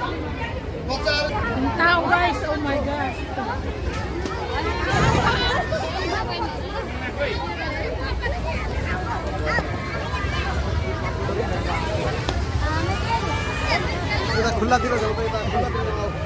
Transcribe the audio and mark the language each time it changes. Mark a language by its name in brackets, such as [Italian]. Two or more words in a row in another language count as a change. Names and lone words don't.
[Nepali] बच्चाहरू [Filipino] Ang tao guys, [English] oh my gosh. [Nepali] खुल्लातिर जाऊ त, यता खुल्लातिर जाऊ।